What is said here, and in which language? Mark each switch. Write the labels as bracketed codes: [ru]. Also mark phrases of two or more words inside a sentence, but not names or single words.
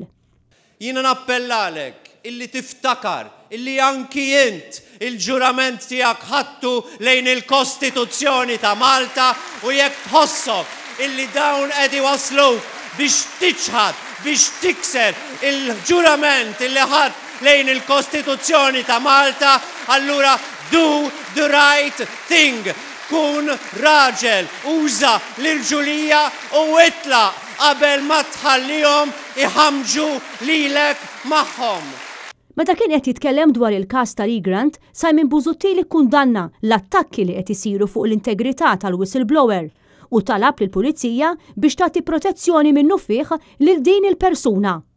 [mt] Jiena nappellalek illi tiftakar illi anki int il-ġurament tiegħek ħadtu lejn il-Kostituzzjoni ta' Malta u jekk tħossok illi dawn qed iwasluk biex tiġħad biex tikser il-ġurament illi ħadd lejn il-Kostituzzjoni ta' Malta, allura [en] do the right thing. [mt] Kun raġel, uża l-irġulija u itlaq qabel ma tħallihom iħammġu lilek magħhom. Meta kien qed jitkellem dwar il-każ ta' Lee Grant, Simon Busuttil ikkundanna l-attakki li qed isiru fuq l-integrità tal-whistleblower u talab lill-Pulizija biex tagħti protezzjoni minnu fih lil din il-persuna.